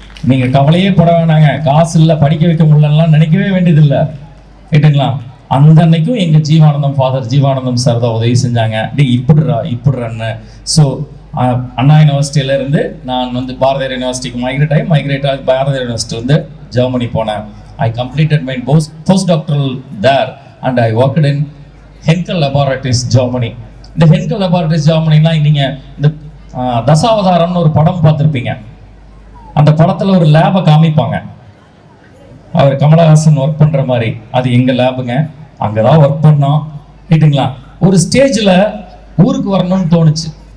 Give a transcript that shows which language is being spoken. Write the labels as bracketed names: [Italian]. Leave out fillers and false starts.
[Tamil] நீங்க கவலையே பட வேணாங்க, காசு இல்லை, படிக்க வைக்க முடியலாம் நினைக்கவே வேண்டியதில்லை. கேட்டுங்களா? அந்த அன்னைக்கும் எங்க ஜீவானந்தம், ஃபாதர் ஜீவானந்தம் சார் தான் உதவி செஞ்சாங்க. இப்படிறான்னு. ஸோ அண்ணா யூனிவர்சிட்டியில இருந்து நான் வந்து பாரதியார் யூனிவர்சிட்டிக்கு மைக்ரேட் ஆகி பாரதியார் யூனிவர்சிட்டி வந்து ஜெர்மனி போனேன். [English] I completed my postdoctoral there and I worked in Henkel Laboratories, Germany. [Tamil] இந்த Henkel Laboratories, Germany-னா நீங்கள் இந்த தசாவதாரம்னு ஒரு படம் பார்த்துருப்பீங்க. அந்த படத்தில் ஒரு லேபை காமிப்பாங்க. அவர் கமலஹாசன் ஒர்க் பண்ணுற மாதிரி. அது எங்கள் லேபுங்க. அங்கே தான் ஒர்க் பண்ணோம். கேட்டுங்களா? ஒரு ஸ்டேஜில் ஊருக்கு வரணும்னு தோணுச்சு.